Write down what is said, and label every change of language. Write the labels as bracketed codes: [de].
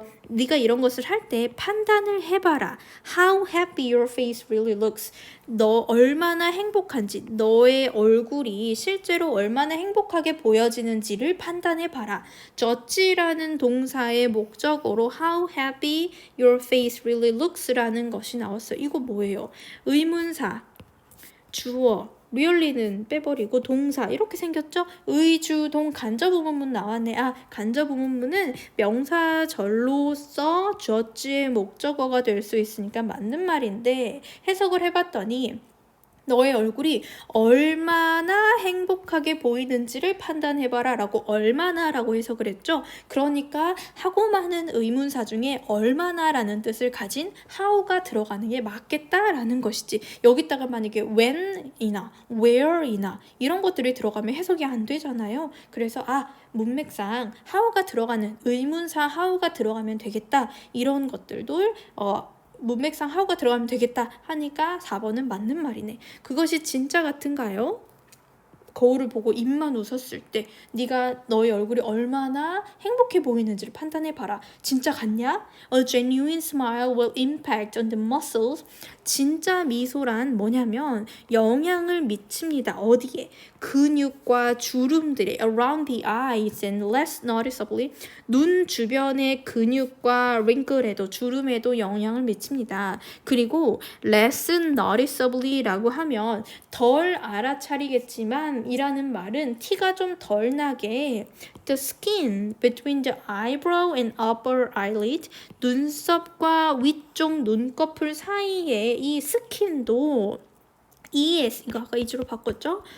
[ko] 네가 이런 것을 할 때 판단을 해봐라. [en] How happy your face really looks. [ko] 너 얼마나 행복한지, 너의 얼굴이 실제로 얼마나 행복하게 보여지는지를 판단해봐라. judge라는 동사의 목적어로 [en] how happy your face really looks [ko] 라는 것이 나왔어요. 이거 뭐예요? 의문사, 주어, really는 빼버리고 동사 이렇게 생겼죠? 의주동 간접의문문 나왔네. 간접의문문은 명사절로서 judge의 목적어가 될 수 있으니까 맞는 말인데 해석을 해봤더니 너의 얼굴이 얼마나 행복하게 보이는지를 판단해봐라 라고 얼마나 라고 해석을 했죠. 그러니까 하고 많은 의문사 중에 얼마나 라는 뜻을 가진 how가 들어가는 게 맞겠다라는 것이지. 여기다가 만약에 when이나 where이나 이런 것들이 들어가면 해석이 안 되잖아요. 그래서 문맥상 how가 들어가는 의문사 how가 들어가면 되겠다. 이런 것들도 문맥상 how가 들어가면 되겠다 하니까 4번은 맞는 말이네. 그것이 진짜 같은가요? 거울을 보고 입만 웃었을 때 네가 너의 얼굴이 얼마나 행복해 보이는지를 판단해봐라. 진짜 같냐? [en] A genuine smile will impact on the muscles. [ko] 진짜 미소란 뭐냐면 영향을 미칩니다. 어디에? 근육과 주름들에 [en] around the eyes and less noticeably [ko] 눈 주변의 근육과 wrinkle에도 주름에도 영향을 미칩니다. 그리고 less noticeably라고 하면 덜 알아차리겠지만 이라는 말은 티가 좀 덜 나게 [en] the skin between the eyebrow and upper eyelid [ko] 눈썹과 위쪽 눈꺼풀 사이에 이 스킨도 ES, 이거 아까 이주로 바꿨죠?